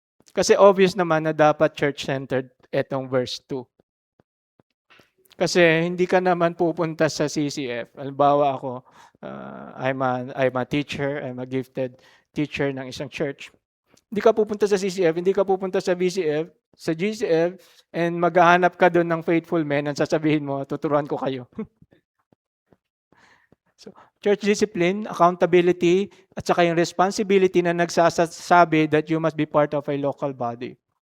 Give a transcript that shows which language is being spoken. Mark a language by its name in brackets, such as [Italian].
[Filipino] Kasi obvious naman na dapat church-centered etong verse 2. Kasi hindi ka naman pupunta sa CCF. Halimbawa ako, [English] I'm a teacher, I'm a gifted teacher [Filipino] ng isang church. Hindi ka pupunta sa CCF, hindi ka pupunta sa VCF, sa GCF, and maghahanap ka doon ng faithful men, ang sasabihin mo, tuturuan ko kayo. [English] So, church discipline, accountability, [Filipino] at saka yung [English] responsibility [Filipino] na nagsasabi [English] that you must be part of a local body.